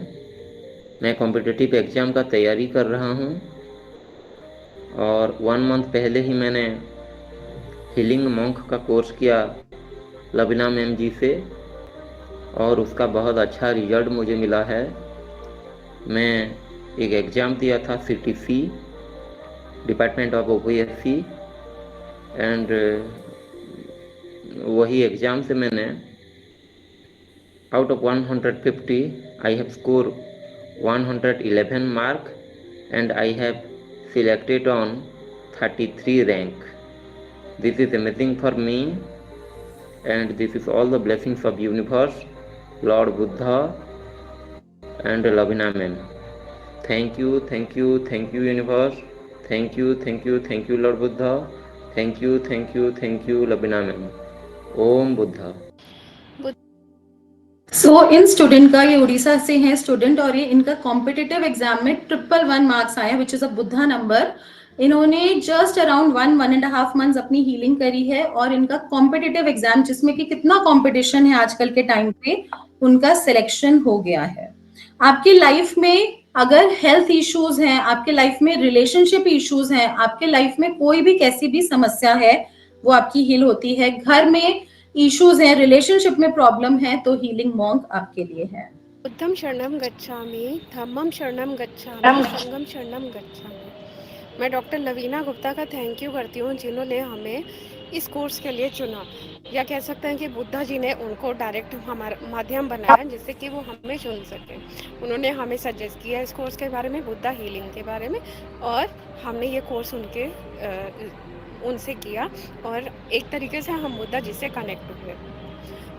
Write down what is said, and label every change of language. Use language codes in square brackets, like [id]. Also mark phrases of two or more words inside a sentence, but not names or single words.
[hi] मैं [en] competitive exam [hi] का तैयारी कर रहा हूँ, और 1 मंथ पहले ही मैंने हीलिंग मॉन्क का कोर्स किया लबीना मैम जी से, और उसका बहुत अच्छा रिजल्ट मुझे मिला है. मैं एक एग्ज़ाम दिया था [en] CTC, department of OPSC, and [hi] वही एग्ज़ाम से मैंने [en] out of 150 I have scored 111 mark, and I have selected on 33 rank. This is amazing for me, and this is all the blessings of universe, Lord Buddha and Lavina ma'am. Thank you, thank you, thank you universe. Thank you, thank you, thank you Lord Buddha. Thank you, thank you, thank you Lavina ma'am. Om Buddha. [hi] सो इन स्टूडेंट का, ये उड़ीसा से हैं स्टूडेंट, और ये इनका [en] competitive exam [hi] में 111 मार्क्स आए, [en] which is a Buddha number. [hi] इन्होंने [en] just around 1.5 months [hi] अपनी हीलिंग करी है, और इनका [en] competitive exam, [hi] जिसमें कि कितना कंपटीशन है आजकल के टाइम पे, उनका सिलेक्शन हो गया है. आपकी लाइफ में अगर [en] health issues [hi] हैं, आपके लाइफ में [en] relationship issues [hi] हैं, आपके लाइफ में कोई भी कैसी भी समस्या है, वो आपकी हील होती है. घर में इश्यूज हैं, रिलेशनशिप में प्रॉब्लम है, तो हीलिंग मॉन्क आपके लिए है. [pi] बुद्धम शरणम गच्छामि, धम्मम शरणम गच्छामि, संगम शरणम गच्छामि. [hi] मैं डॉक्टर लवीना गुप्ता का [en] thank you [hi] करती हूँ, जिन्होंने हमें इस कोर्स के लिए चुना, या कह सकते हैं कि बुद्धा जी ने उनको डायरेक्ट हमारा माध्यम बनाया जिससे कि वो हमें चुन सके. उन्होंने हमें सजेस्ट किया इस कोर्स के बारे में, बुद्धा हीलिंग के बारे में, और हमने ये कोर्स उनसे किया, और एक तरीके से हम बुद्धा जी से कनेक्ट हुए.